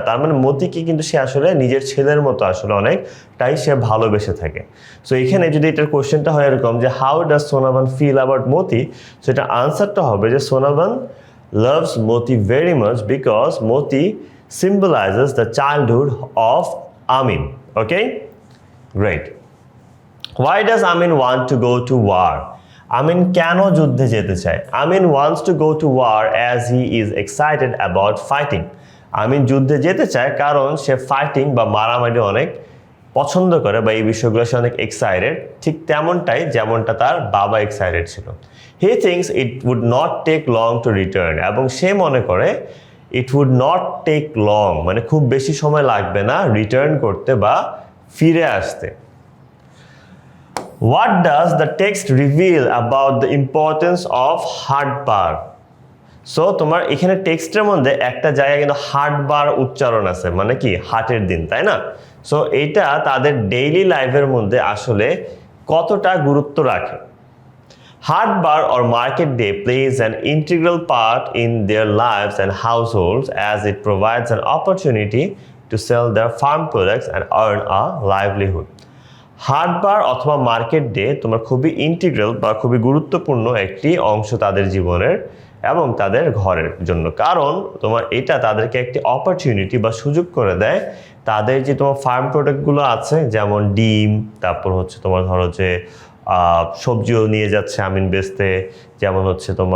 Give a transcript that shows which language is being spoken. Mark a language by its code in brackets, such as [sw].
[bn] তার মানে মতিকে কিন্তু সে আসলে নিজের ছেলের মতো আসলে অনেকটাই সে ভালোবেসে থাকে। সো এখানে যদি এটার কোশ্চেনটা হয় এরকম যে how does Sonavan feel about Moti, so এটা আনসারটা হবে যে Sonavan [en] loves Moti very much because Moti symbolizes the childhood of Amin. Okay? Great. Why does Amin want to go to war? [bn] Amin কেন যুদ্ধে যেতে চায়? [en] Amin wants to go to war as he is excited about fighting. [bn] Amin যুদ্ধে যেতে চায় কারণ সে fighting বা মারামারি অনেক পছন্দ করে বা এই বিষয়গুলো সে অনেক এক্সাইটেড, ঠিক তেমনটাই যেমনটা তার বাবা এক্সাইটেড ছিল। [en] He thinks it would not take long to return, [bn] এবং সে মনে করে [en] it would not take long [bn] মানে খুব বেশি সময় লাগবে না রিটার্ন করতে বা ফিরে আসতে। [en] What does the text reveal about the importance of হাটবার? [bn] So তোমার এখানে টেক্সটের মধ্যে একটা জায়গায় কিন্তু হাটবার উচ্চারণ আছে, মানে কি হাটের দিন, তাই না? সো এইটা তাদের ডেইলি লাইফের মধ্যে আসলে কতটা গুরুত্ব রাখে। [en] হাটবার or market day plays an integral part in their lives and households as it provides an opportunity to sell their farm products and earn a livelihood. [bn] হাটবার অথবা মার্কেট ডে তোমার খুবই ইন্টিগ্রাল বা খুবই গুরুত্বপূর্ণ একটি অংশ তাদের জীবনের এবং তাদের ঘরের জন্য, কারণ তোমার এটা তাদেরকে একটি অপরচুনিটি বা সুযোগ করে দেয় তাদের যে তোমার ফার্ম প্রোডাক্টগুলো আছে, যেমন ডিম, তারপর হচ্ছে তোমার ধরো যে সবজিও নিয়ে যাচ্ছে আমিন বেচতে, যেমন হচ্ছে